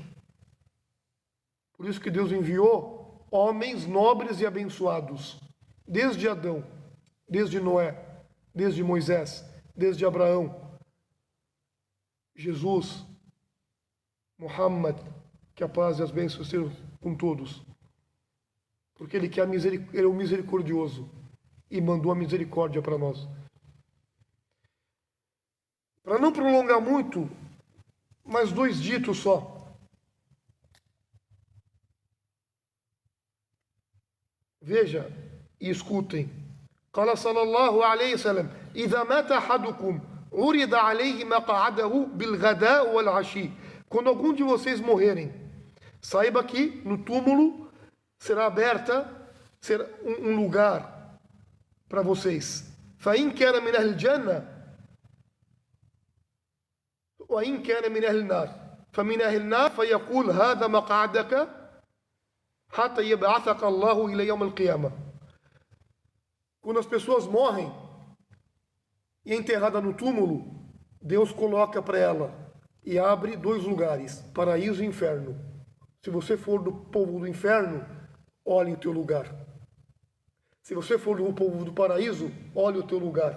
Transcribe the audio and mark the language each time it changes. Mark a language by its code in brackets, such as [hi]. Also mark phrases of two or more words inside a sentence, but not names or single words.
[pt] Por isso que Deus enviou homens nobres e abençoados, desde Adão, desde Noé, desde Moisés, desde Abraão, Jesus, Muhammad, que a paz e as bênçãos estejam com todos, porque Ele é o misericordioso e mandou a misericórdia para nós. Para não prolongar muito, mais 2 ditos só. Veja e escutem. [ar] قال صلى الله عليه وسلم إذا مات أحدكم عرض عليه مقعده بالغداء والعشي. [pt] Quando algum de vocês morrerem, saiba que no túmulo será aberta ser um lugar para vocês. [ar] فَإِنْ كَانَ مِنْ أَهْلِ الْجَنَّةِ وَإِنْ كَانَ مِنْ أَهْلِ النَّارِ فَمِنْ أَهْلِ النَّارِ فَيَقُولُ هَذَا مَقْعَدَكَ حَتَّى يَبْعَثَكَ اللَّهُ إِلَى يَوْمِ الْقِيَامَةِ. [pt] Quando as pessoas morrem e é enterrada no túmulo, Deus coloca para ela e abre 2 lugares, paraíso e inferno. Se você for do povo do inferno, olhe o teu lugar. Se você for do povo do paraíso, olhe o teu lugar.